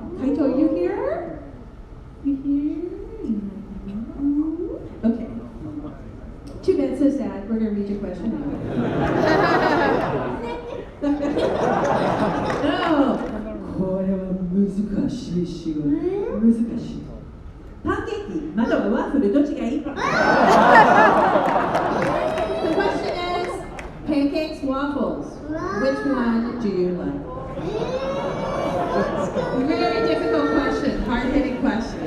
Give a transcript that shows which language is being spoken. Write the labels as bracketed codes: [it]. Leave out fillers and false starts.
[en] Kaito, are you here? You here? Okay. Too bad, so sad. We're going to read your question No! [ja] これは難しい仕事。難しい。パンケーキまたはワッフルどっちがいい？ [en] The question is pancakes, waffles. Which one do you like? Very difficult question, hard-hitting question.